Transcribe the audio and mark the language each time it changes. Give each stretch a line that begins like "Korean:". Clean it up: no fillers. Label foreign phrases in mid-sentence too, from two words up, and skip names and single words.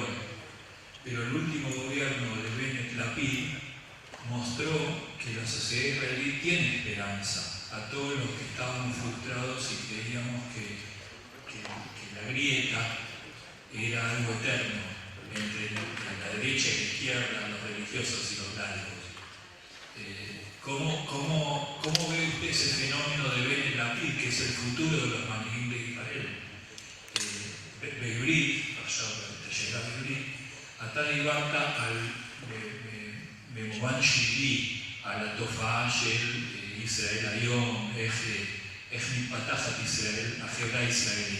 Spanish: Pero el último gobierno de Bennett Lapid mostró que la sociedad israelí tiene esperanza a todos los que estábamos frustrados y creíamos que la grieta era algo eterno entre la derecha y la izquierda, los religiosos y los laicos. ¿Cómo ve usted ese fenómeno de Bennett Lapid, que es el futuro de los manigim de Israel?
Hebrew: בעברית, עכשיו את השאלה בעברית, אתה דיברת במובן שלילי על התופעה של ישראל היום, איך מתפתחת ישראל, החברה הישראלית.